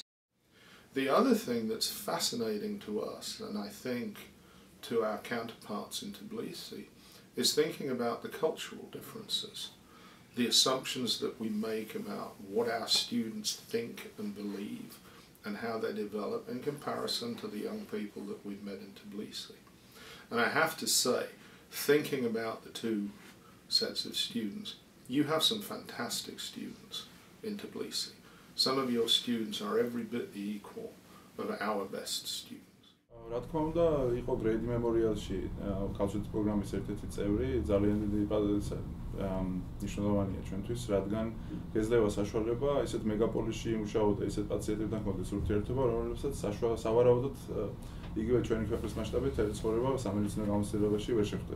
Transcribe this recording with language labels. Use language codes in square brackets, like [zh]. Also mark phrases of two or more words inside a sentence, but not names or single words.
[en] The other thing that's fascinating to us, and I think to our counterparts in Tbilisi, is thinking about the cultural differences, the assumptions that we make about what our students think and believe and how they develop in comparison to the young people that we've met in Tbilisi. And I have to say, thinking about the two sets of students, you have some fantastic students in Tbilisi. Some of your students are every bit the equal of our best students. [ka] რა თქმა უნდა, იყო Grade Memorial-ში კავშირის პროგრამის ერთ-ერთი წევრი, ძალიან დიდი მნიშვნელოვანია ჩვენთვის, რადგან გეძლევა საშუალება ისეთ მეგაპოლისში იმუშაოთ და ისეთ პაციენტებთან გქონდეს ურთიერთობა, რომლებსაც სავარაუდოდ იგივე ჩვენი ქვეყნის მასშტაბით ცხოვრება სამედიცინო გამოცდილებაში ვერ შეხვდები.